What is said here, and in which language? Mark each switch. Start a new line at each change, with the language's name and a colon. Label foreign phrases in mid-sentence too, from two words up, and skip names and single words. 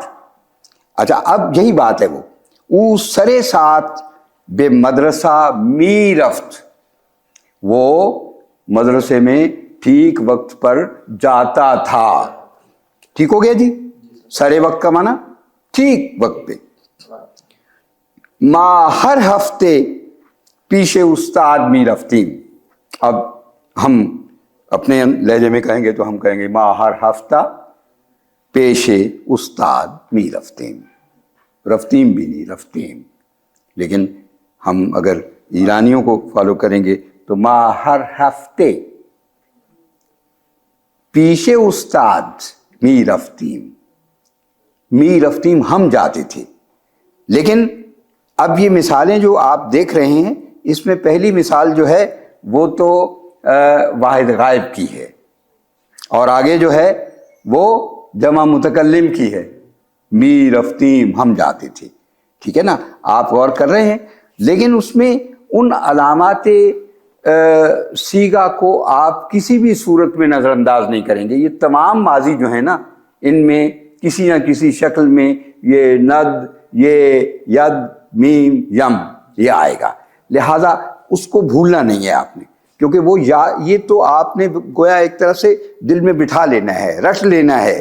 Urdu: اچھا، اب یہی بات ہے، وہ
Persian: او سرے سات بے مدرسہ می رفت،
Urdu: وہ مدرسے میں ٹھیک وقت پر جاتا تھا۔ ٹھیک ہو گیا جی،
Persian: سرے وقت
Urdu: کا معنی ٹھیک وقت پہ۔
Persian: ماں ہر ہفتے پیچھے استاد می رفتیم،
Urdu: اب ہم اپنے لہجے میں کہیں گے تو ہم کہیں گے
Persian: ماں ہر ہفتہ پیشے استاد می رفتیم،
Urdu: رفتیم بھی نہیں رفتیم، لیکن ہم اگر ایرانیوں کو فالو کریں گے تو
Persian: ماں ہر ہفتے پیشے استاد می رفتیم، می رفتیم
Urdu: ہم جاتے تھے۔ لیکن اب یہ مثالیں جو آپ دیکھ رہے ہیں، اس میں پہلی مثال جو ہے وہ تو واحد غائب کی ہے، اور آگے جو ہے وہ جمع متکلم کی ہے،
Persian: می رفتیم
Urdu: ہم جاتے تھے، ٹھیک ہے نا، آپ غور کر رہے ہیں۔ لیکن اس میں ان علامات سیغہ کو آپ کسی بھی صورت میں نظر انداز نہیں کریں گے۔ یہ تمام ماضی جو ہے نا، ان میں کسی نہ کسی شکل میں یہ ند، یہ ید، میم، یم یہ آئے گا، لہذا اس کو بھولنا نہیں ہے آپ نے، کیونکہ وہ یہ تو آپ نے گویا ایک طرح سے دل میں بٹھا لینا ہے، رٹ لینا ہے۔